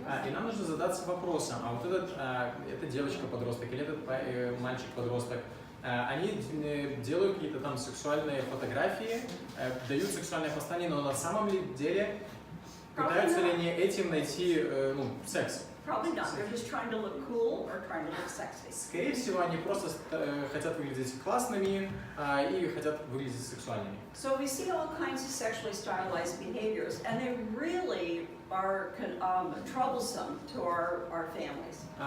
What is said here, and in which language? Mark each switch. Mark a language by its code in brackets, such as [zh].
[ru] И нам нужно задаться вопросом, а вот эта девочка-подросток или этот мальчик-подросток, они делают какие-то там сексуальные фотографии, дают сексуальное послание, но на самом деле пытаются ли они этим найти секс? [en] Probably not. They're just trying to look cool or trying to look sexy. [ru] Скорее всего, они просто хотят выглядеть классными и хотят выглядеть сексуальными. [en] So we see all kinds of sexually stylized behaviors, and they really are troublesome to our families.